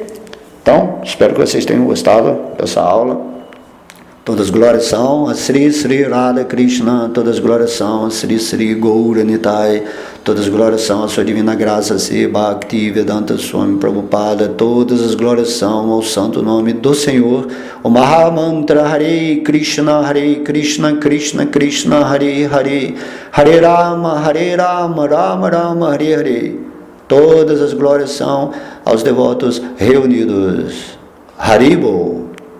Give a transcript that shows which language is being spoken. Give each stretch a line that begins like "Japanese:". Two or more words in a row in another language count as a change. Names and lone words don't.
Portuguese: Então, espero que vocês tenham gostado dessa aula. Todas as glórias são a Sri Sri Radha Krishna, todas as glórias são a Sri Sri Gaura Nitai, todas as glórias são a sua divina graça, Se Bhakti Vedanta Swami Prabhupada, todas as glórias são ao santo nome do Senhor, o Mahamantra Hare Krishna, Krishna Krishna, Hare Hare, Hare Rama, Rama Rama, Hare Hare. Todas as glórias são aos devotos reunidos. Haribo.